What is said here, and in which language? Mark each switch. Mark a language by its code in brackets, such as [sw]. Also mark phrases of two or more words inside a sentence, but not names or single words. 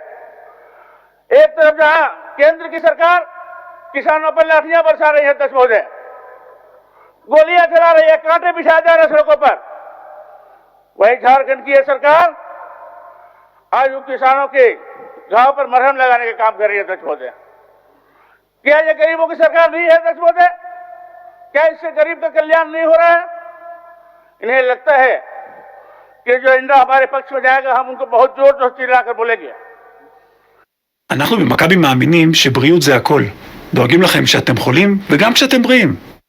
[hi] एक तरफ जहां केंद्र की सरकार किसानों पर लाठियां बरसा रही है अध्यक्ष महोदय, गोलियां चला रही है, कांटे बिछाए जा रहे सड़कों पर, वही झारखंड की यह सरकार आज उन किसानों के घाव पर मरहम लगाने का काम कर रही है अध्यक्ष महोदय। क्या यह गरीबों की सरकार नहीं है अध्यक्ष महोदय? क्या इससे गरीब का कल्याण नहीं हो रहा है? इन्हें लगता है कि जो इंडिया हमारे पक्ष में जाएगा, हम उनको बहुत जोर जोर चिल्लाकर बोलेंगे। [he] אנחנו במכבי מאמינים שבריאות זה הכל. דואגים לכם שאתם חולים וגם כשאתם בריאים.